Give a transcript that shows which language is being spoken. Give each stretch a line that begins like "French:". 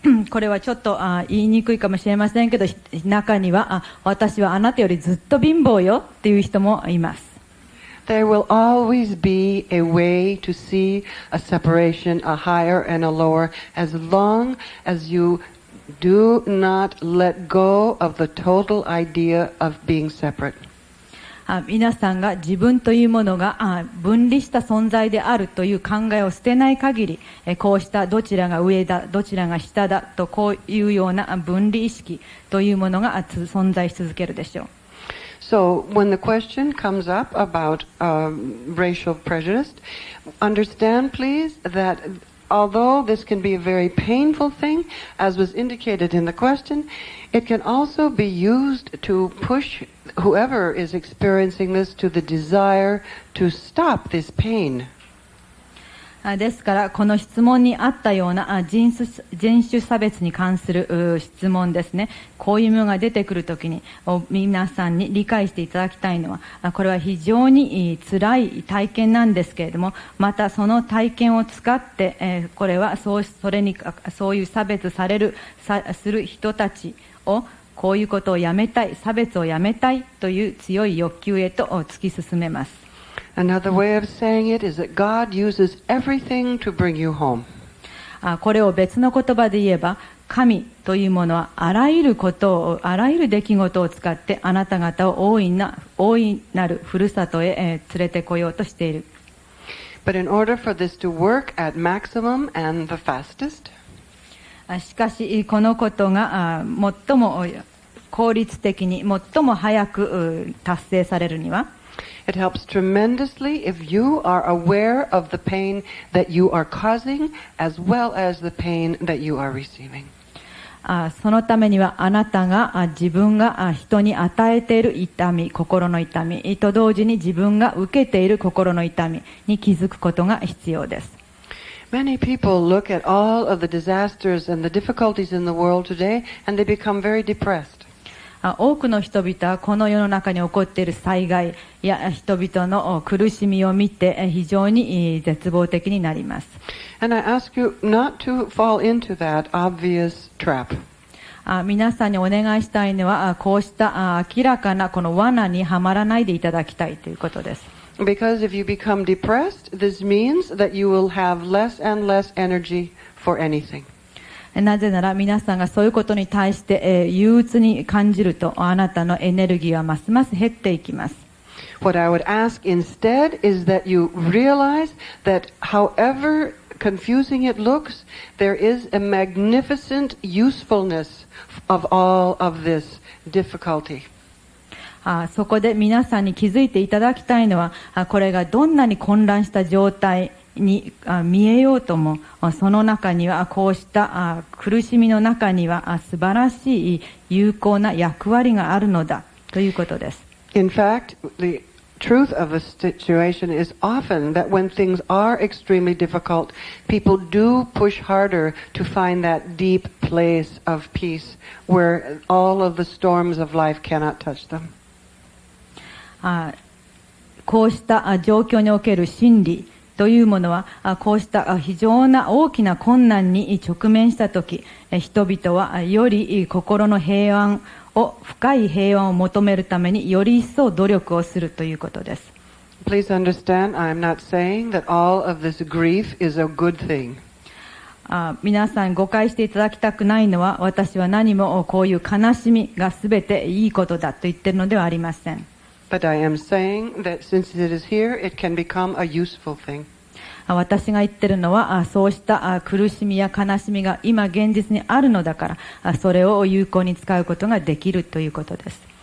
Japanese: これはちょっと言いにくいかもしれませんけど、中には私はあなたよりずっと貧乏よっていう人もいます。
English: There will always be a way to see a separation, a higher and a lower, as long as you do not let go of the total idea of being separate.
Japanese: 皆さんが自分というものが分離した存在であるという考えを捨てない限り、こうしたどちらが上だ、どちらが下だとこういうような分離意識というものが存在し続けるでしょう。
English: So, when the question comes up about racial prejudice, understand, please, that although this can be a very painful thing, as was indicated in the question, it can also be used to push whoever is experiencing this to the desire to stop this pain.
Japanese: ですからこの質問にあったような人種差別に関する質問ですね。こういうものが出てくるときに皆さんに理解していただきたいのは、これは非常に辛い体験なんですけれども、またその体験を使ってこれはそういう差別する人たちをこういうことをやめたい、差別をやめたいという強い欲求へと突き進めます。
English: Another way of saying it is that God uses everything to bring you home.
Japanese: これを別の言葉で言えば、神というものはあらゆる出来事を使ってあなた方を大いなるふるさとへ連れてこようとしている。
English: But in order for this to work at maximum and the fastest,
Japanese: しかしこのことが最も効率的に最も早く達成されるには、
English: it helps tremendously if you are aware of the pain that you are causing as well as the pain that you are receiving.
Japanese: そのためにはあなたが自分が人に与えている痛み、心の痛みと同時に自分が受けている心の痛みに気づくことが必要です。
English: Many people look at all of the disasters and the difficulties in the world today and they become very depressed.
Japanese: 多くの人々はこの世の中に起こっている災害や人々の苦しみを見て非常に絶望的になります。
English: And I ask you not to fall into that obvious trap.
Japanese: 皆さんにお願いしたいのはこうした明らかなこの罠にはまらないでいただきたいということです。
English: Because if you become depressed, this means that you will have less and less energy for anything.
Japanese: なぜなら皆さんがそういうことに対して、憂鬱に感じるとあなたのエネルギーはますます減っていきます。
English: What I would ask instead is that you realize that however confusing it looks, there is a magnificent usefulness of all of this difficulty.
Japanese: そこで皆さんに気づいていただきたいのは、これがどんなに混乱した状態に見えようとも、その中にはこうした苦しみの中には素晴らしい有効な役割があるのだということです。
English: In fact, the truth of a situation is often that when things are extremely difficult, people do push harder to find that deep place of peace where all of the storms of life cannot touch them.
Japanese: こうした状況における真理というものは、こうした非常な大きな困難に直面したとき、人々はより心の平安を、深い平安を求めるためにより一層努力をするということです。
English: Please understand, I am not saying that all of this grief is a good thing.
Japanese: 皆さん誤解していただきたくないのは、私は何もこういう悲しみがすべていいことだと言っているのではありません。
English: But I am saying that since it is here, it can become a useful thing.
Japanese: 私が言っているのは、そうした苦しみや悲しみが今現実にあるのだから、それを有効に使うことができるということです。